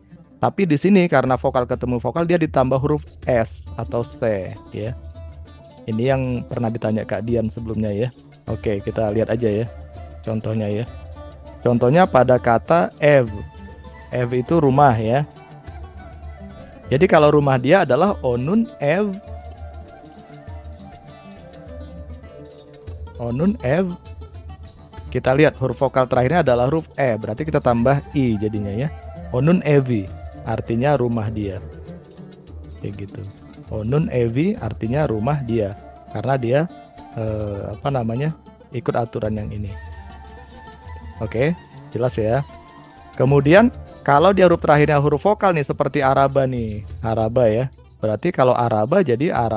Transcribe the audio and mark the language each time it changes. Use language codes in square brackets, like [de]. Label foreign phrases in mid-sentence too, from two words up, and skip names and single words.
[id] Tapi di sini karena vokal ketemu vokal dia ditambah huruf S atau C ya. Ini yang pernah ditanya Kak Dian sebelumnya ya. Oke, kita lihat aja ya contohnya ya. Contohnya pada kata ev. Ev itu rumah ya. Jadi kalau rumah dia adalah [tr] onun ev. Onun ev [id] Kita lihat huruf vokal terakhirnya adalah huruf E, berarti kita tambah I jadinya ya. [tr] Onun evi [id] artinya rumah dia. Kayak gitu. [tr] Onun evi [id] artinya rumah dia. Karena dia ikut aturan yang ini. Oke, jelas ya. Kemudian kalau dia huruf terakhirnya huruf vokal nih seperti araba nih. Araba ya. Berarti kalau araba jadi